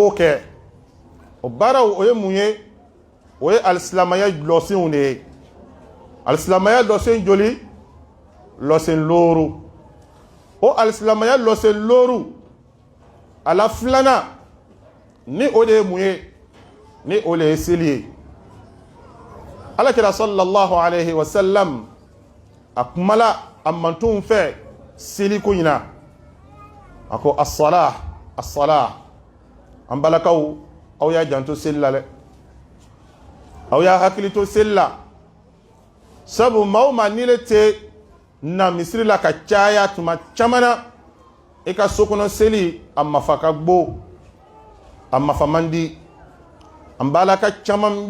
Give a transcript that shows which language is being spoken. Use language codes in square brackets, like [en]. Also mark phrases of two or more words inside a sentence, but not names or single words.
[bm] k'o kɛ o baaraw o ye mun ye o ye alisilamaya lɔsenw de ye alisilamaya lɔsen joli lɔsen looru o alisilamaya lɔsen looru a la filanan ni o de ye mun ye ni o de ye seli ye Alakira [ar] صلى الله عليه وسلم [bm] a kumala a mantonw fɛ seli ko ɲina a ko [ar] الصلاة الصلاة [bm] an balakaw aw y'a janto seli la dɛ aw y'a hakili to seli la sabu maa o maa ni le tɛ na misiri la ka caya tuma caman na i ka sokɔnɔ seli a mafa ka gbo a mafa man di an balaka caman bɛ